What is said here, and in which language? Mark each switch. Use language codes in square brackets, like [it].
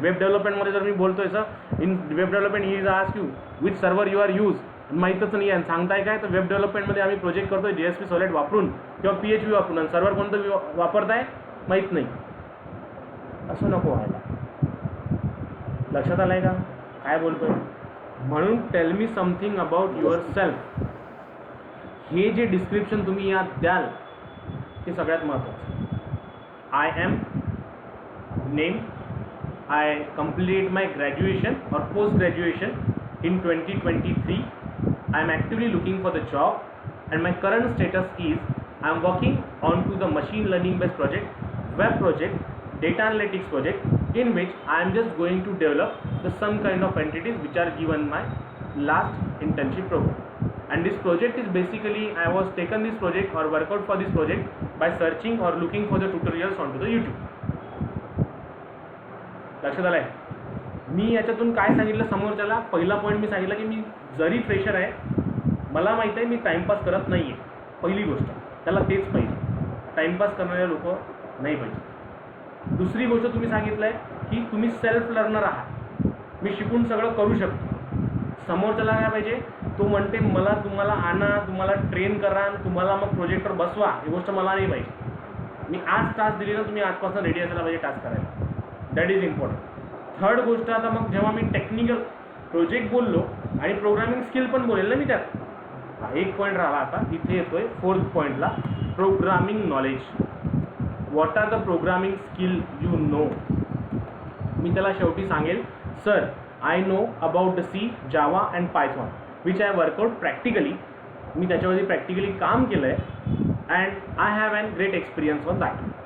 [mr] Web डेव्हलपमेंटमध्ये जर मी बोलतोय sir [en] in web development he is ask you which server you are use, [mr] माहीतच नाही आहे सांगताय काय, तर वेब डेव्हलपमेंटमध्ये आम्ही प्रोजेक्ट करतोय JSP सॉलिड वापरून किंवा PHP वापरून, आणि सर्व्हर कोणतं वापरताय माहीत नाही. असं नको व्हायला. लक्षात आलंय का काय बोलतोय. म्हणून [en] Tell me something about yourself. [mr] हे जे डिस्क्रिप्शन तुम्ही यात द्याल हे सगळ्यात महत्त्वाचं. [en] I am name, I complete my graduation [hi] और [en] Post graduation in 2023. I am actively looking for the job and my current status is I am working on to the machine learning based project, web project, data analytics project in which I am just going to develop the some kind of entities which are given my last internship program. And this project is basically I was taken this project or work out for this project by searching or looking for the tutorials onto the YouTube. [mr] लक्षात आलंय. मी याच्यातून काय सांगितलं समोरच्याला, पहिला point मी सांगितलं की मी जरी फ्रेशर आहे मला माहीत आहे मी टाईमपास करत नाही आहे. पहिली गोष्ट त्याला तेच पाहिजे, टाईमपास करणारे लोक नाही पाहिजे. दुसरी गोष्ट तुम्ही सांगितलं आहे की तुम्ही सेल्फ लर्नर आहात, मी शिकून सगळं करू शकतो. समोरच्याला काय पाहिजे, तो म्हणते मला तुम्हाला आणा, तुम्हाला ट्रेन करा, तुम्हाला मग प्रोजेक्टवर बसवा. ही गोष्ट मला नाही पाहिजे. मी आज टास्क दिली ना तुम्ही आजपासून रेडी असायला पाहिजे टास्क करायला. [en] That is important. [mr] थर्ड गोष्ट आता मग जेव्हा मी टेक्निकल प्रोजेक्ट बोललो आणि प्रोग्रामिंग स्किल पण बोलेल ना मी त्यात, एक पॉईंट राहिला आता इथे येतोय फोर्थ पॉईंटला, programming knowledge. [en] What are the programming skill you know. [mr] मी त्याला शेवटी सांगेल [en] Sir I know about the C, Java and python which I work out practically. [mr] मी त्याच्यावरती प्रॅक्टिकली काम केलं आहे [en] And I have an great experience on that.